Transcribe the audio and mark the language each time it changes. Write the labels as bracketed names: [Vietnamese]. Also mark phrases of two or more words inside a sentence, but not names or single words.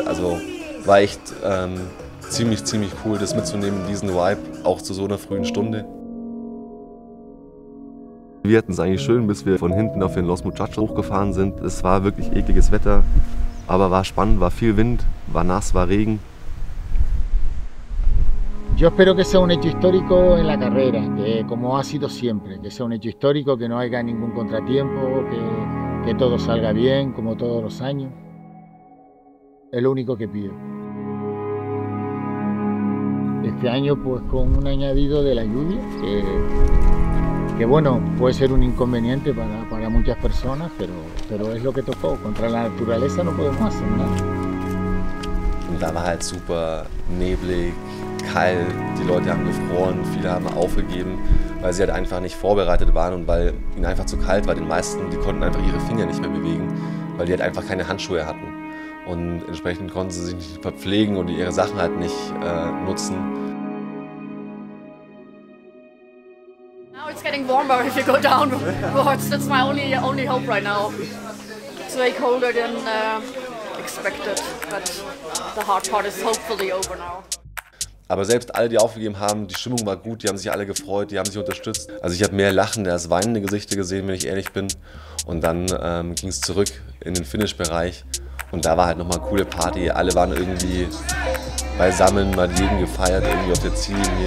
[German] Also war echt ziemlich cool, das mitzunehmen, diesen Vibe, auch zu so einer frühen Stunde. Wir hatten es eigentlich schön, bis wir von hinten auf den Los Muchachos hochgefahren sind. Es war wirklich ekliges Wetter. Aber war spannend, war viel Wind, war nass, war Regen. [Spanish] Yo espero que sea un hecho histórico en la carrera, que como ha sido siempre, que sea un hecho histórico, que no haya ningún contratiempo, que todo salga bien, como todos los años. Es lo único que pido. Este año pues con un añadido de la lluvia, que bueno, puede ser un inconveniente para muchas personas, pero es lo que tocó. Contra la naturaleza no podemos hacer nada. [German] Und da war halt super neblig, kalt, die Leute haben gefroren, viele haben aufgegeben, weil sie halt einfach nicht vorbereitet waren und weil ihnen einfach zu kalt war. Den meisten, die konnten einfach ihre Finger nicht mehr bewegen, weil die halt einfach keine Handschuhe hatten. Und entsprechend konnten sie sich nicht verpflegen und ihre Sachen halt nicht nutzen. [English] It's getting warmer if you go downwards. That's my only hope right now. It's way colder than expected, but the hard part is hopefully over now. [German] Aber selbst alle, die aufgegeben haben, die Stimmung war gut, die haben sich alle gefreut, die haben sich unterstützt. Also ich habe mehr lachende als weinende Gesichter gesehen, wenn ich ehrlich bin. Und dann ging es zurück in den Finish-Bereich. Und da war halt nochmal eine coole Party. Alle waren irgendwie beisammen, mal jeden gefeiert, irgendwie auf der Ziellinie.